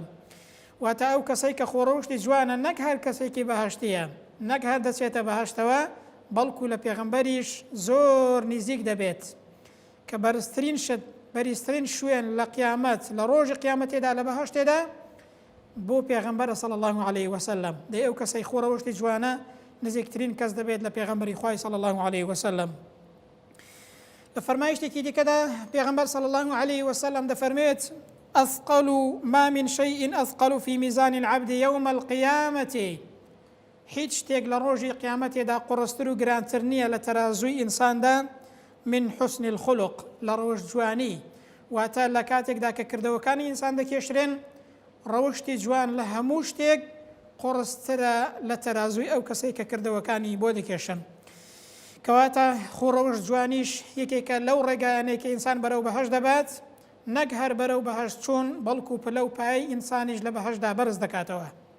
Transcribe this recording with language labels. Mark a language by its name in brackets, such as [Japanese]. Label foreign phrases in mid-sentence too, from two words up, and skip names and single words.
[Central Kurdish] واتە ئەو کەسەی کە خۆڕەوشتی جوانە نەک هەر کەسێکی بەهەشتیە نەک هەر دەچێتە بەهەشتەوە بەڵکو لە پێغەمبەریش زۆر نزیک دەبێت کە بەرزترین شوێن لە قیامەت لە ڕۆژی قیامەتێدا لە بەهەشتێدا بۆ پێغەمبەرە [Arabic] صلی الله عليه وسلم. [Central Kurdish] دەی ئەو کەسەی خۆڕەوشتی جوانە نزیکترین کەس دەبێت لە پێغەمبەری خوای [Arabic] صلی الله عليه وسلم. [Central Kurdish] لە فەرمایشتێکی دیکەدا پێغەمبەر [Arabic] صلی الله عليه وسلم [Central Kurdish] دەفەرمێت [Arabic] أثقل ما من شيء أثقل في ميزان العبد يوم القيامة. [Central Kurdish] هیچ شتێک لە ڕۆژی قیامەتێدا قوڕستر و گرانتر نییە لە تەرازووی ئینساندا [Arabic] من حسن الخلق [Central Kurdish] لە ڕۆژ جوانی. واتە لە کاتێکدا کە کردەوەکانی ئینسان دەکێشرێن ڕەوشتی جوان لە هەموو شتێک قوڕسترە لە تەرازووی ئەو کەسەی کە کردەوەکانی بۆ دەکێشن. کەواتە خوڕەوشت جوانیش یەکێکە لەو ڕێگایانەی کە ئینسان بەرەو بەهەشت دەبات نەک هەر بەرەو بەهەشت چوون بەڵکو پلە و پای ئینسانیش لە بەهەشتدا بەرز دەکاتەوە.